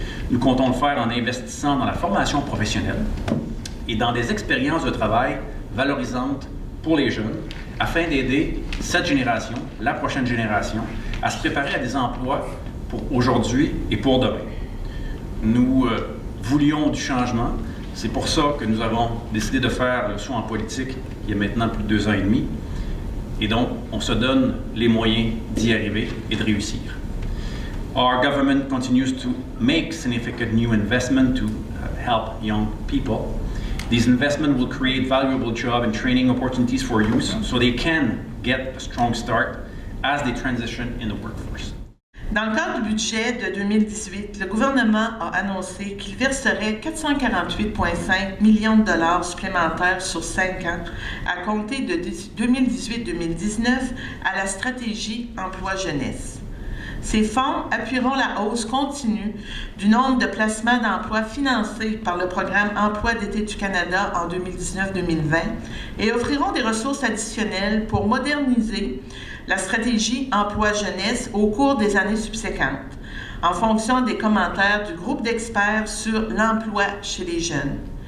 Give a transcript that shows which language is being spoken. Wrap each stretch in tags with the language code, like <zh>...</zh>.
<fr>Nous comptons le faire en investissant dans la formation professionnelle et dans des expériences de travail valorisantes pour les jeunes, afin d'aider cette génération, la prochaine génération, à se préparer à des emplois pour aujourd'hui et pour demain. Nous voulions du changement. C'est pour ça que nous avons décidé de faire le saut en politique il y a maintenant plus de 2 ans et demi. Et donc, on se donne les moyens d'y arriver et de réussir.</fr> <en>Our government continues to make significant new investment to help young people. These investments will create valuable job and training opportunities for youth so they can get a strong start as they transition in the workforce.</en> <fr>Dans le cadre du budget de 2018, le gouvernement a annoncé qu'il verserait 448,5 millions de dollars supplémentaires sur 5 ans à compter de 2018-2019 à la stratégie emploi-jeunesse. Ces fonds appuieront la hausse continue du nombre de placements d'emplois financés par le programme Emploi d'été du Canada en 2019-2020 et offriront des ressources additionnelles pour moderniser la stratégie emploi-jeunesse au cours des années subséquentes, en fonction des commentaires du groupe d'experts sur l'emploi chez les jeunes.</fr>